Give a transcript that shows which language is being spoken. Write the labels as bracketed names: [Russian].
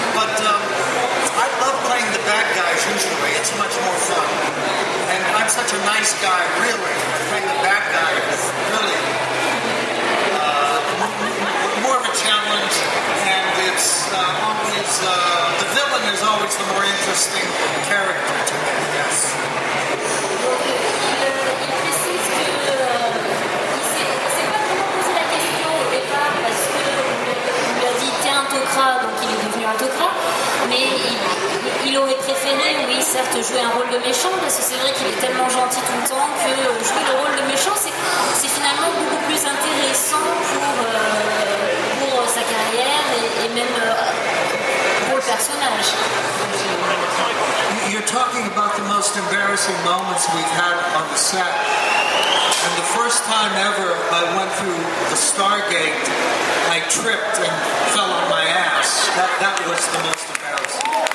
[English] But I love playing the bad guys usually. It's much more fun. And I'm such a nice guy, really. Playing the bad guy is really more of a challenge, and it's always the villain is always the more interesting character to me. Yes. [French] Donc, il précise que il s'est pas vraiment posé la question au départ parce qu'on lui a dit t'es un Tok'ra, donc il est devenu un Tok'ra, mais il aurait préféré, oui, certes, jouer un rôle de méchant parce que c'est vrai qu'il est tellement gentil tout le temps que jouer le rôle de méchant c'est finalement beaucoup plus intéressant pour sa carrière et même pour le personnage. [English] You're talking about the most embarrassing moments we've had on the set. And the first time ever I went through the Stargate, I tripped and fell on my ass. That was the most embarrassing.